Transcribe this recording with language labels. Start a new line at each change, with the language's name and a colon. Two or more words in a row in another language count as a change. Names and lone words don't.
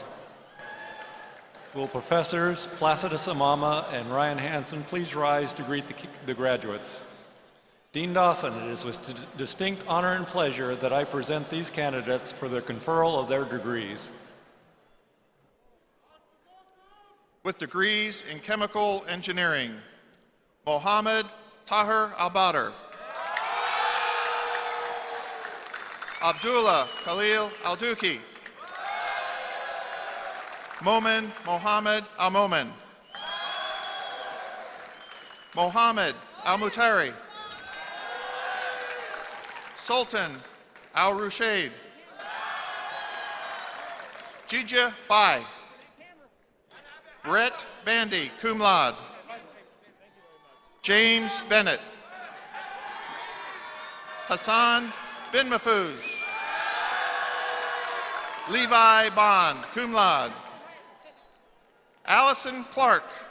English: Will Professors Placidus Amama and Ryan Hansen please rise to greet the graduates? Dean Dawson, it is with distinct honor and pleasure that I present these candidates for the conferral of their degrees. With degrees in Chemical Engineering, Mohammed Tahir Al-Badr. Abdullah Khalil Al-Duki. Momin Mohammed Al-Momin. Mohammed Al-Mutari. Sultan Al-Rushaid. Jija Bai. Brett Bandy,
Latin: cum laude.
English: James Bennett. Hassan Bin Mahfouz. Levi Bond,
Latin: cum laude.
English: Allison Clark.